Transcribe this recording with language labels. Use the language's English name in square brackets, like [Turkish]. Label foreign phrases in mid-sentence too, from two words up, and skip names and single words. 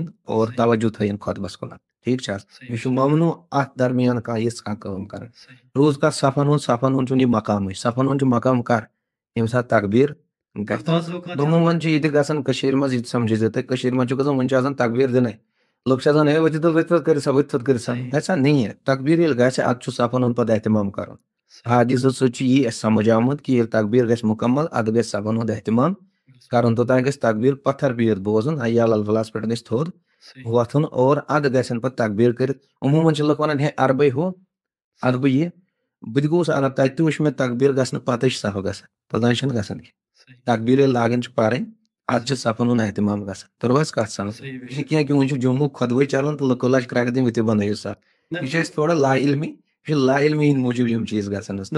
[Kashmiri] اور توجہ تھٲیِن خطبس کُنتھ ٹھیٖک چھا حظ یہِ چھُ ممنوع اتھ درمیان کانٛہہ یِژھ کانٛہہ کٲم کرٕنۍ روٗز کتھ صفن ہُنٛد چھُنہٕ یہِ مقامٕے صفن ہُنٛد چھُ مقام کر ییٚمہِ ساتہٕ تقبیٖر گژھِ عموٗمن چھِ ییٚتہِ گژھان کٔشیٖرِ منٛز یہِ تہِ سمجھِزِ تُہۍ کٔشیٖرِ منٛز چھُ گژھان وُنہِ چھُ آسان تقبیٖر دِنٕے لُکھ چھِ آسان ہے ؤتھِو تہٕ ؤتھِو کٔرِو سا ؤتھِو کٔرِو سا [Urdu] ایسا نہیں ہے [Kashmiri] تقبیٖر ییٚلہِ گژھِ ادٕ چھُ صفن ہُنٛد پتہٕ احتمام کرُن حدیثو سۭتۍ چھُ یی اَسہِ سمجھ آمُت کہ ییٚلہِ تقبیٖر گژھِ مُکمل ادٕ گژھِ صفن ہُنٛد احتمام کرُن توٚتانۍ گژھِ تقبیٖر پتھر بِہِتھ بوزُن [Arabic] حی علی الفلاحس [Kashmiri] پٮ۪ٹھ گژھِ تھوٚد وۄتھُن اور ادٕ گژھن پتہٕ تقبیٖر کٔرِتھ عموٗمن چھِ لُکھ ونان ہے اربے ہُہ ادٕ بہٕ یہِ بہٕ تہِ گوٚوُس عرب تتہِ تہِ وٕچھ مےٚ تقبیٖر گژھنہٕ پتہٕ چھِ صف گژھان توٚتانۍ چھِنہٕ گژھان کینٛہہ تقبیٖر ییٚلہِ لاگان چھِ پرٕنۍ ادٕ چھِ صفن ہُنٛد احتمام گژھان توٚر حظ کتھ سمجھ یہِ چھِ کینٛہہ کہ وۄنۍ چھُ جمعُک خطبہٕ چلان تہٕ لُکو لاجہِ کرٛکہٕ دِنۍ ؤتھِو بنٲیِو صف یہِ چھِ أسۍ تھوڑا لا علمی یہ لا علمی موجود یم چیز گژھان حظ.